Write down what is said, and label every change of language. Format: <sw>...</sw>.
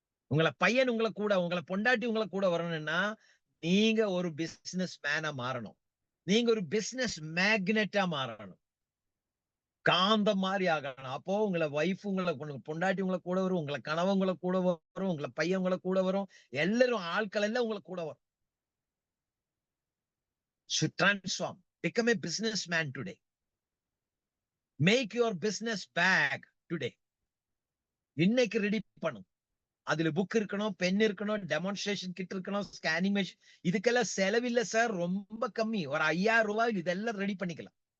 <ta>உங்களை பையன் உங்களை பொண்டாட்டி உங்களை கூட வரணும்னா நீங்க ஒரு பிசினஸ் மேனா மாறணும். நீங்க ஒரு பிசினஸ் மேக்னெட்டா மாறணும், காந்தம் மாதிரி ஆகணும். அப்போ உங்களை வைஃப் உங்களை பொண்டாட்டி உங்களை கூட வரும், உங்களை கணவன் உங்களை கூட வரும், உங்களை பையன் உங்களை கூட வரும், எல்லாரும் ஆட்கள் எல்லாம் உங்களை கூட வரும்.</ta> <en>should transform. Become a businessman today. Make your business bag today.</en> <ta>இன்னைக்கு ரெடி பண்ணும். அதுல புக் இருக்கணும், பென் இருக்கணும், டெமான்ஸ்ட்ரேஷன் கிட் இருக்கணும், ஸ்கேனிங் மெஷின். இதுக்கெல்லாம் செலவில்லை சார், ரொம்ப கம்மி. ஒரு 5000 ரூபாய் இதெல்லாம் ரெடி பண்ணிக்கலாம்.</ta>